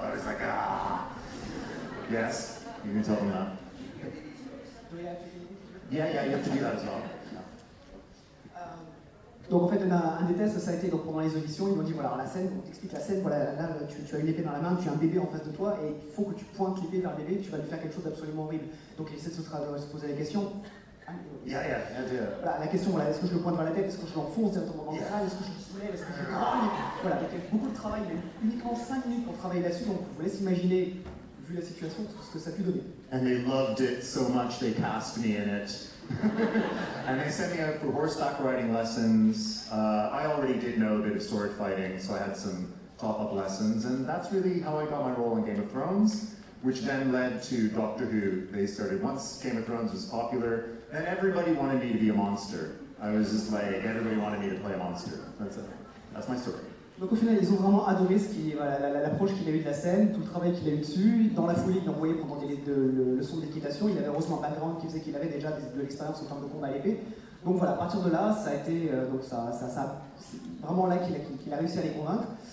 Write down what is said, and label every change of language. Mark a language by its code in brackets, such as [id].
[en] I was like, ah. Yes, you can tell them that. Yeah, you have to do that as well. [fr] Donc en fait, un des tests, ça a été donc pendant les auditions, ils m'ont dit, voilà, la scène, on t'explique la scène, voilà, là, tu as une épée dans la main, tu as un bébé en face de toi, et il faut que tu pointes l'épée vers le bébé, tu vas lui faire quelque chose d'absolument horrible. Donc il essaie de se poser la question. [en] Yeah. [fr] Voilà, la question, voilà, est-ce que je le pointe vers la tête, est-ce que je l'enfonce directement dans le crâne, est-ce que je le soulève, est-ce que je le grogne. Voilà, il y a beaucoup de travail, il y a uniquement 5 minutes pour travailler là-dessus, donc vous laissez imaginer, vu la situation, ce que ça a pu donner. [en] And they loved it so much, they cast me in it. And they sent me out for horseback riding lessons. I already did know a bit of sword fighting, so I had some top-up lessons, and that's really how I got my role in Game of Thrones, which then led to Doctor Who. They started, once Game of Thrones was popular, then everybody wanted me to be a monster. I was just like, everybody wanted me to play a monster. That's my story. [fr] Donc au final, ils ont vraiment adoré l'approche qu'il a eu de la scène, tout le travail qu'il a eu dessus. Dans la foulée, il l'a envoyé pendant des leçons d'équitation. Il avait heureusement un background qui faisait qu'il avait déjà de l'expérience en termes de combat à l'épée. Donc voilà, à partir de là, ça a été c'est vraiment là qu'il a réussi à les convaincre.